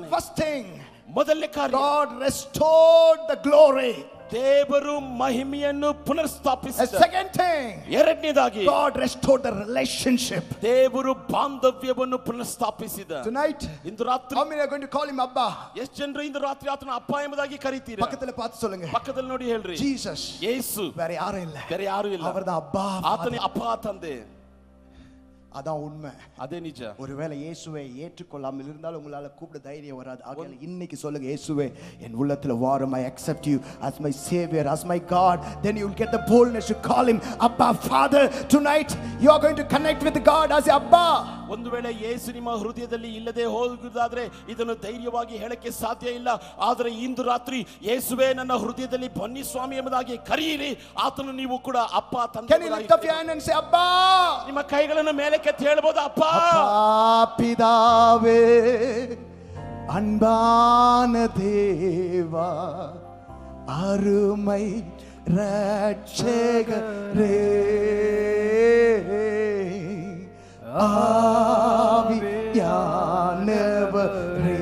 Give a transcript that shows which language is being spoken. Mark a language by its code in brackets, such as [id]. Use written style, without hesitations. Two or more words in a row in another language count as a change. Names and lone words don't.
[en] First thing, [kn] ಮೊದಲನೇ ಕಾರ್ಯ, [en] God restored the glory. [kn] ದೇವರು ಮಹಿಮೆಯನ್ನು ಪುನರ್ಸ್ಥಾಪಿಸಿದ. [en] Second thing, [kn] ಎರಡನೇದಾಗಿ [en] God restored the relationship. [kn] ದೇವರು ಬಾಂಧವ್ಯವನ್ನು ಪುನರ್ಸ್ಥಾಪಿಸಿದ. [en] Tonight, [kn] ಇಂದು ರಾತ್ರಿ [en] how many are going to call him Abba? [kn] ಎಷ್ಟು ಜನರು ಇಂದು ರಾತ್ರಿ ಆತನ ಅಪ್ಪ ಎಂಬುದಾಗಿ ಕರೀತೀರಾ? [ta] பக்கத்துல பார்த்து சொல்லுங்க. [kn] ಪಕ್ಕದಲ್ಲಿ ನೋಡಿ ಹೇಳ್ರಿ, Jesus. ಯೇಸು, [ta] வேற யாரும் இல்ல. [kn] ಬೇರೆ ಯಾರು ಇಲ್ಲ. [ta] அவர்தான் அப்பா. [kn] ಆತನೇ ಅಪ್ಪ ತಂದೆ. [ta] அதான் உண்மை. [kn] ಅದೇ ನಿಜ. [ta] ஒருவேளை இயேசுவை ஏற்றுக்கொள்ளாமல் இருந்தால் உங்களால கூப்பிட தைரியம் வராது. ஆகையால இன்னைக்கு சொல்லுங்க, இயேசுவே என் உள்ளத்துல வாரும். [en] I accept you as my savior, as my God. Then you will get the boldness to call him Abba Father. Tonight you are going to connect with God as Abba. [kn] ಒಂದು ವೇಳೆ ಯೇಸು ನಿಮ್ಮ ಹೃದಯದಲ್ಲಿ ಇಲ್ಲದೆ ಹೋಗುವುದಾದ್ರೆ ಇದನ್ನು ಧೈರ್ಯವಾಗಿ ಹೇಳಕ್ಕೆ ಸಾಧ್ಯ ಇಲ್ಲ. ಆದರೆ ಇಂದು ರಾತ್ರಿ ಯೇಸುವೇ ನನ್ನ ಹೃದಯದಲ್ಲಿ ಬನ್ನಿ ಸ್ವಾಮಿ ಎಂಬುದಾಗಿ ಕರೆಯಿರಿ. ಆತನು ನೀವು ಕೂಡ ಅಪ್ಪ ತಂದೆ. [en] Can you lift up your hand and say Abba? [kn] ನಿಮ್ಮ ಕೈಗಳನ್ನು ಮೇಲಕ್ಕೆ ಹೇಳ್ಬೋದು. ಅಪ್ಪ. [ta] அப்பா பிதாவே, அன்பான தேவா, அருமை ரட்சகரே, ஆவியானவரே.